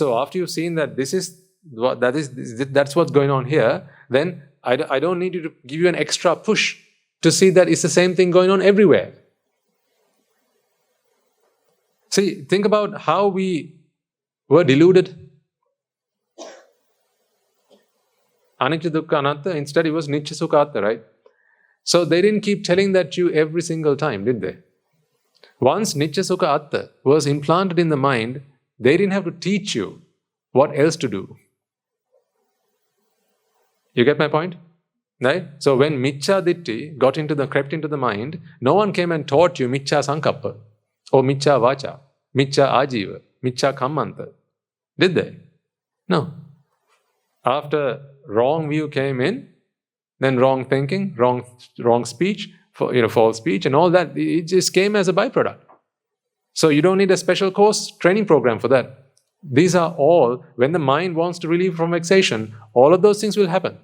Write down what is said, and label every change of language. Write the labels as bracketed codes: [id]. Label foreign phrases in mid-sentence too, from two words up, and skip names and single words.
[en] So after you've seen that that's what's going on here, then I don't need to give you an extra push to see that it's the same thing going on everywhere. See, think about how we were deluded. [pi] Anicca dukkha anatta, [en] instead it was [pi] nicca sukha atta, [en] right? So they didn't keep telling that to you every single time, did they? Once [pi] nicca sukha atta [en] was implanted in the mind, they didn't have to teach you what else to do. You get my point? Right? So when [pi] miccha ditti [en] crept into the mind, no one came and taught you [pi] miccha sankappa, [en] or [pi] miccha vacha, miccha ajiva, miccha kammanta. [en] Did they? No. After wrong view came in, then wrong thinking, wrong speech, false speech, and all that, it just came as a byproduct. So you don't need a special course training program for that. These are all, when the mind wants to relieve from vexation, all of those things will happen.